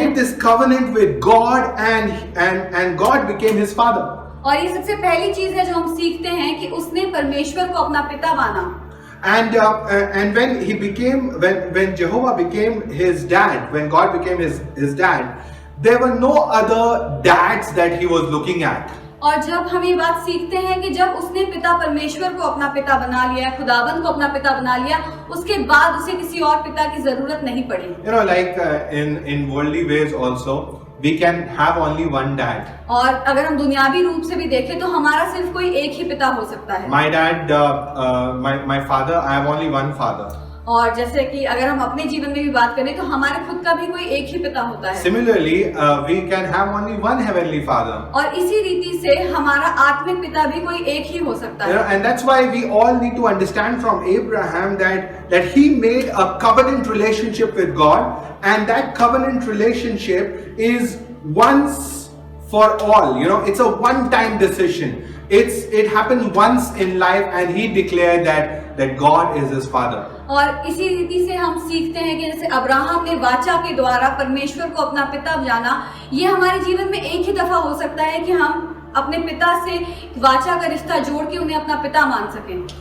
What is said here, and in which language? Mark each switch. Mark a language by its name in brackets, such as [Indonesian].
[English] made this covenant with God, and God became his father. [Hindi] और ये सबसे पहली चीज है जो हम सीखते हैं कि उसने परमेश्वर को अपना पिता माना। [English] And when Jehovah became his dad, when God became his dad, there were no other dads that he was looking at. [Hindi] और जब हम ये बात सीखते हैं कि जब उसने पिता परमेश्वर को अपना पिता बना लिया, खुदाबंद को अपना पिता बना लिया, उसके बाद उसे किसी और पिता की जरूरत नहीं पड़ी। [English] Like in worldly ways also, we can have only one dad. [Hindi] और अगर हम दुनियावी रूप से भी देखें तो हमारा सिर्फ कोई एक ही पिता हो सकता है। [English] My dad, my father, I have only one father. [Hindi] और जैसे कि अगर हम अपने जीवन में भी बात करें तो हमारे खुद का भी कोई एक ही पिता होता है। [English] Similarly, we can have only one heavenly father. [Hindi] और इसी रीति से हमारा आत्मिक पिता भी कोई एक ही हो सकता है। [English] And that's why we all need to understand from Abraham that he made a covenant relationship with God, and that covenant relationship is once for all. It's a one-time decision. It happens once in life, and he declared that God is his father. [Hindi] और इसी रीति से हम सीखते हैं कि जैसे Abraham ने वाचा के द्वारा परमेश्वर को अपना पिता जाना, ये हमारे जीवन में एक ही दफा हो सकता है कि हम अपने पिता से वाचा का रिश्ता जोड़ के उन्हें अपना पिता मान सकें।